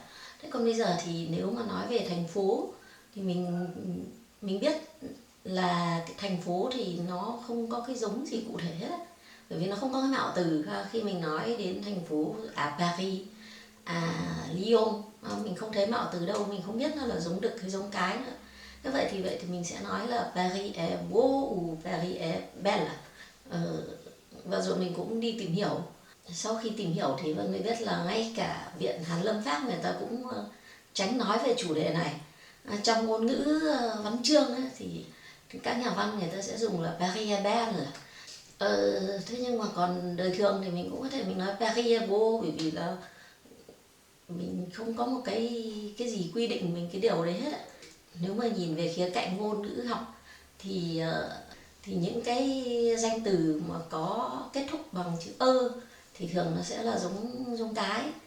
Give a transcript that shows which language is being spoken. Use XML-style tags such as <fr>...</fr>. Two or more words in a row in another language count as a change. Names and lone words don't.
<vi>Thế còn bây giờ thì nếu mà nói về thành phố thì mình biết là cái thành phố thì nó không có cái giống gì cụ thể hết, bởi vì nó không có cái mạo từ. Khi mình nói đến thành phố Paris, Lyon, mình không thấy mạo từ đâu, mình không biết nó là giống đực hay giống cái nữa. Thế vậy thì mình sẽ nói là</vi> <fr>Paris est beau ou Paris est belle.</fr> <vi>Và rồi mình cũng đi tìm hiểu. Sau khi tìm hiểu thì Vân mới biết là ngay cả Viện Hàn Lâm Pháp người ta cũng tránh nói về chủ đề này. Trong ngôn ngữ văn chương ấy, thì các nhà văn người ta sẽ dùng là</vi> <fr>Paris est belle.</fr> <vi>Thế nhưng mà còn đời thường thì mình cũng có thể mình nói</vi> <fr>Paris est beau,</fr> <vi>bởi vì là mình không có một cái gì quy định mình cái điều đấy hết ạ. Nếu mà nhìn về khía cạnh ngôn ngữ học thì những cái danh từ mà có kết thúc bằng chữ ơ thì thường nó sẽ là giống cái.</vi>